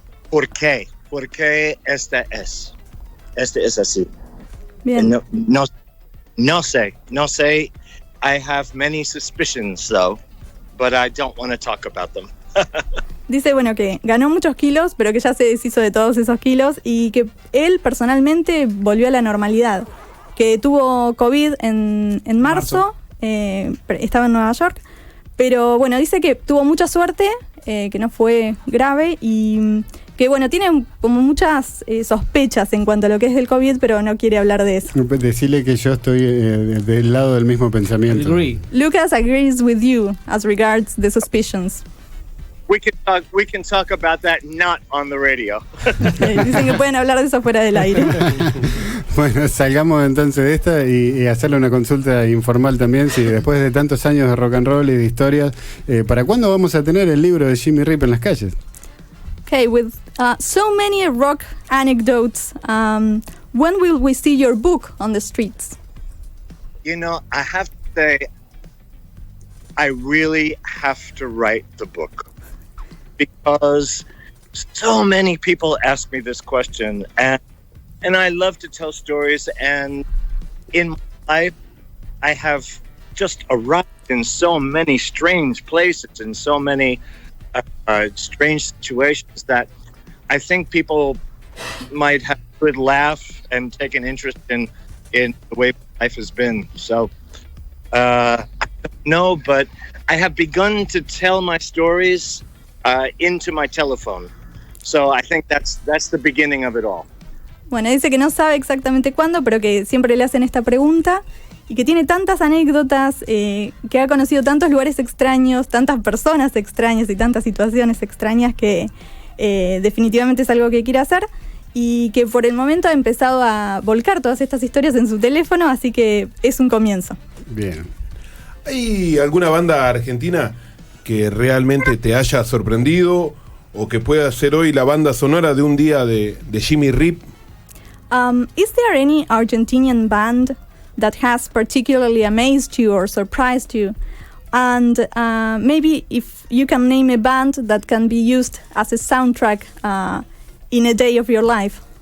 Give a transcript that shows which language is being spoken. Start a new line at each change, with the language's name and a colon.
Spanish: ¿Por qué? ¿Por qué esta es así? Bien. No sé.
English: I have many suspicions though, but I don't want to talk about them.
Spanish: Dice, bueno, que ganó muchos kilos, pero que ya se deshizo de todos esos kilos y que él personalmente volvió a la normalidad. Que tuvo COVID en marzo. Estaba en Nueva York, pero bueno, dice que tuvo mucha suerte, que no fue grave y que bueno, tiene como muchas sospechas en cuanto a lo que es del COVID, pero no quiere hablar de eso. Decirle que yo estoy del lado del mismo pensamiento.
English: Agree. Lucas agrees with you as regards the suspicions. We can talk about that not on the radio.
Spanish: Dicen que pueden hablar de eso fuera del aire. Bueno, salgamos entonces de esta y hacerle una consulta informal también, si después de tantos años de rock and roll y de historias, ¿para cuándo vamos a tener el libro de Jimmy Rip en las calles?
English: Okay, with so many rock anecdotes, when will we see your book on the streets? You know, I have to say, I really have to write the book because so many people ask me this question, and I love to tell stories, and in my life, I have just arrived in so many strange places and so many strange situations that I think people might have a good laugh and take an interest in the way life has been. So, I don't know, but I have begun to tell my stories into my telephone. So I think that's the beginning of it all.
Spanish: Bueno, dice que no sabe exactamente cuándo, pero que siempre le hacen esta pregunta y que tiene tantas anécdotas, que ha conocido tantos lugares extraños, tantas personas extrañas y tantas situaciones extrañas que definitivamente es algo que quiere hacer y que por el momento ha empezado a volcar todas estas historias en su teléfono, así que es un comienzo. Bien. ¿Hay alguna banda argentina que realmente te haya sorprendido o que pueda ser hoy la banda sonora de un día de Jimmy Rip?
English: Is there any Argentinian band that has particularly amazed you or surprised you? And maybe if you can name a band that can be used as a soundtrack in a day of your life.